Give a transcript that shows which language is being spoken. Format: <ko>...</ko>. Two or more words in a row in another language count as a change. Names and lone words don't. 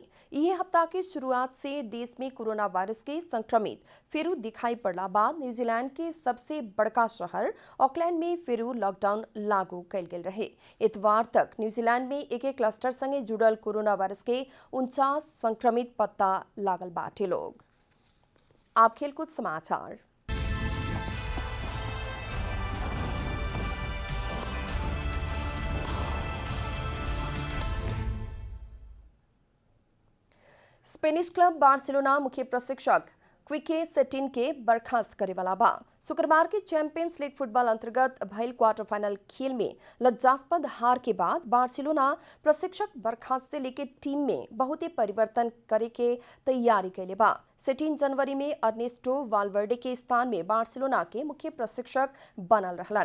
<bho>यह हफ्ता के शुरुआत से देश में कोरोना वायरस के संक्रमित फिर दिखाई पड़ला बाद न्यूजीलैंड के सबसे बड़का शहर ऑकलैंड में फिर लॉकडाउन लागू कैल गेल रहे। इतवार तक न्यूजीलैंड में एक क्लस्टर संगे जुड़ल कोरोना वायरस के 49 संक्रमित पत्ता लागल बाटे लोग। आप खेलकूद समाचार। स्पेनिश क्लब बार्सिलोना मुख्य प्रशिक्षक क्विके सेटिन के बर्खास्त करे वाला बा। शुक्रवार के चैंपियंस लीग फुटबॉल अंतर्गत भइल</bho> <en>quarter final</en> <bho>खेल में लज्जास्पद हार के बाद बार्सिलोना प्रशिक्षक बर्खास्त से लेके टीम में बहुत ही परिवर्तन करे के तैयारी कैले बा। सेटिन जनवरी में अर्नेस्टो वाल्वर्डे के स्थान में बार्सिलोना के मुख्य प्रशिक्षक बनल रहलन।</bho>